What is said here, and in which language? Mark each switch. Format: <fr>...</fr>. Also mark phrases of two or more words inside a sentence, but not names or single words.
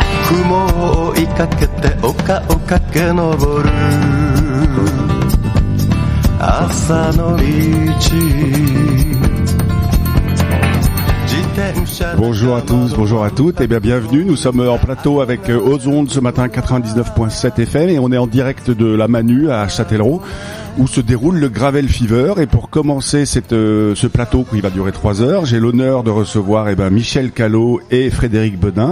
<ja>雲を追いかけて丘を駆け上る朝の道。</ja> <fr>Bonjour à tous, bonjour à toutes, et bien bienvenue. Nous sommes en plateau avec Ozonde ce matin 99.7 FM et on est en direct de la Manu à Châtellerault où se déroule le Gravel Fever. Et pour commencer ce plateau qui va durer 3 heures, j'ai l'honneur de recevoir Michel Callot et Frédéric Bedin.</fr>